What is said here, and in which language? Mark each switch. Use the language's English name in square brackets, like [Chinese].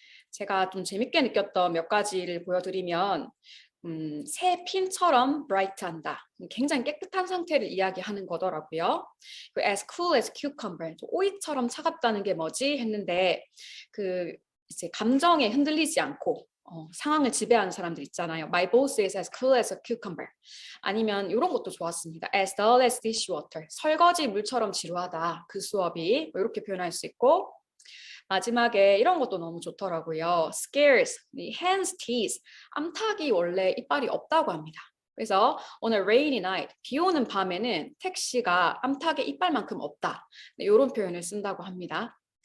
[Korean] 제가 좀 재밌게 느꼈던 몇 가지를 보여드리면 새 핀처럼 브라이트한다. 굉장히 깨끗한 상태를 이야기하는 거더라고요. [English] as cool as cucumber, [Korean] 오이처럼 차갑다는 게 뭐지 했는데 그 이제 감정에 흔들리지 않고 상황을 지배하는 사람들 있잖아요. [English] My boss is as cool as a cucumber. [Korean] 아니면 이런 것도 좋았습니다. [English] as dull as dishwater, [Korean] 설거지 물처럼 지루하다. 그 수업이 이렇게 표현할 수 있고 마지막에 이런 것도 너무 좋더라고요. [English] scarce, hen's teeth, [Korean] 암탉이 원래 이빨이 없다고 합니다. 그래서 [English] on a rainy night, [Korean] 비 오는 밤에는 택시가 암탉의 이빨만큼 없다. 이런 표현을 쓴다고 합니다.